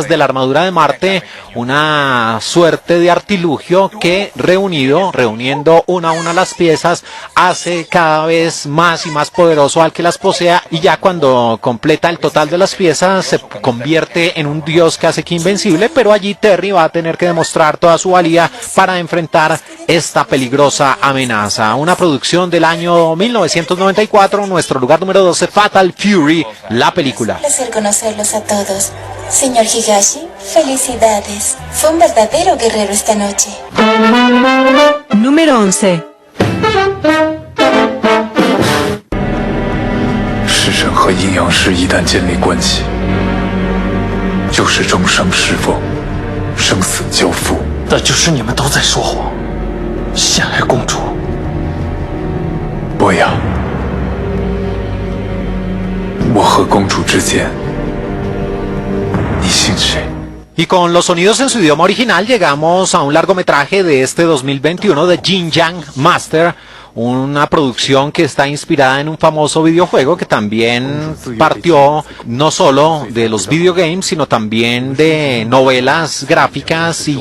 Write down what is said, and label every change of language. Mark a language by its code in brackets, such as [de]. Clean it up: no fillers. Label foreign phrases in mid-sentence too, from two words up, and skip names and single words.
[es] de la armadura de Marte, una suerte de artilugio que reuniendo una a una las piezas hace cada vez más y más poderoso al que las posea, y ya cuando completa el total de las piezas se convierte en un dios casi que invencible, pero allí Terry va a tener que demostrar toda su valía para enfrentar esta peligrosa amenaza. Una producción del año 1994, nuestro lugar número 12, Fatal Fury, la película. Un placer conocerlos a todos. Señor Higashi, felicidades. Fue un verdadero guerrero esta noche. Número 11. [zh] 式神和阴阳师一旦建立关系，就是终生侍奉，生死交付。那就是你们都在说谎，陷害公主。不要，我和公主之间，你信谁？ [es] Y con los sonidos en su idioma original llegamos a un largometraje de este 2021 de Jin Yang Master, una producción que está inspirada en un famoso videojuego que también partió no solo de los videogames, sino también de novelas gráficas, y